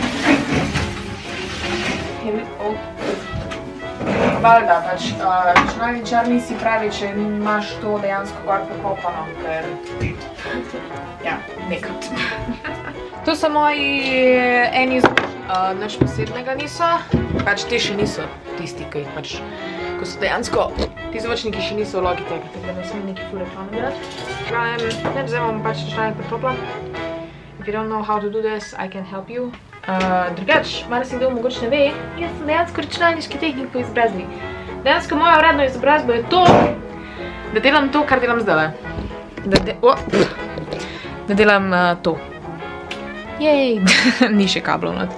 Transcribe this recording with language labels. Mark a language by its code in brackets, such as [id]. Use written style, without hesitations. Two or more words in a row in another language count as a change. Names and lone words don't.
[sl] Valjda, pač računalničar nisi pravi, če imaš to dejansko gor pokopano, ker ja, nekrat. To so moji eni zvočni, nič posebnega niso, pač te še niso tisti, ki jih pač ko so dejansko ti zvočniki še niso Logitech, tako da ne smem neki ful reklame delati. Zdaj bom pač računalnik priklopila. [en] If you don't know how to do this, I can help you. [sl] Drugač, marsikdo mogoče ne ve, jaz sem dejansko računalniški tehnik po izobrazbi. Dejansko moja uradna izobrazba je to, da delam to, kar delam zdajle. Da delam to. Jej, ni še kablov not.